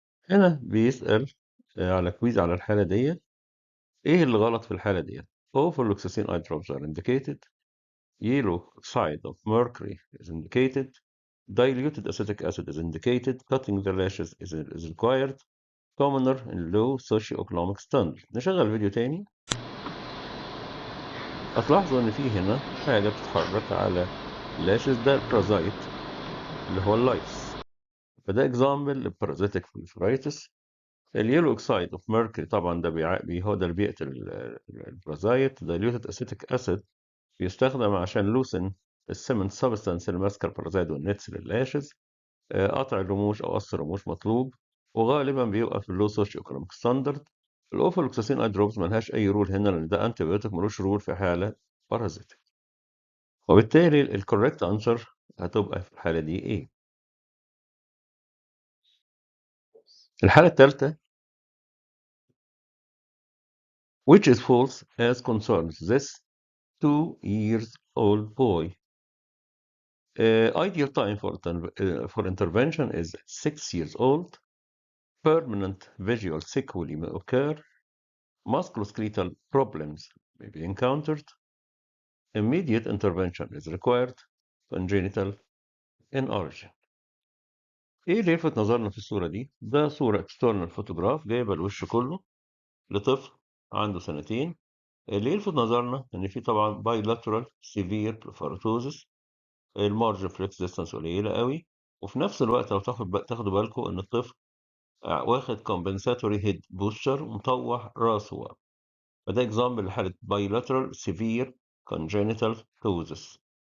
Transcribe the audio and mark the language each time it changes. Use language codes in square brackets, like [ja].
[ar] هنا بيسأل على كويز على الحالة ديت: ايه اللي غلط في الحالة ديت؟ [en] Ofloxacin eye drops are indicated, yellow oxide of mercury is indicated, diluted acetic acid is indicated, cutting the lashes is required, commoner in low socioeconomic standard. [ar] نشغل فيديو تاني. هتلاحظوا ان في هنا حاجة بتتحرك على اللاشز، ده البارازايت اللي هو اللايس، فده اكزامبل للبارازيتك proliferatis. اليلو اوكسايد اوف ميركوري طبعا ده هو ده اللي بيقتل البرازايت. دايليوتد اسيتيك اسيد بيستخدم عشان لوسن السيمنت سبستانس اللي ماسكه البرازايت والنتس للاشز. قطع الرموش او قص الرموش مطلوب، وغالبا بيبقى في اللو سوشيو ايكونوميك ستاندرد. الاوفلوكساسين اي دروبز ملهاش اي رول هنا لان ده انتي بيوتيك ملوش رول في حاله بارازيتك، وبالتالي الكوريكت انسر هتبقى في الحاله دي ايه؟ الحاله الثالثه [en] which is false as concerns this 2 years old boy. Ideal time for intervention is 6 years old. Permanent visual sequelae may occur. Musculoskeletal problems may be encountered. Immediate intervention is required. Congenital in origin. [ar] ايه اللي يلفت نظرنا في الصورة دي؟ ده صورة external photograph جايبة الوش كله لطفل عنده سنتين. اللي يلفت نظرنا ان في طبعا bilateral severe preferatosis، المارج فليكس ديستانس قليله قوي، وفي نفس الوقت لو تاخدوا بالكم ان الطفل واخد كومبنساتوري هيد بوستشر ومطوح راسه ورا، فده اكزامبل لحاله بايلاترال سيفير كونجينيتال توزس.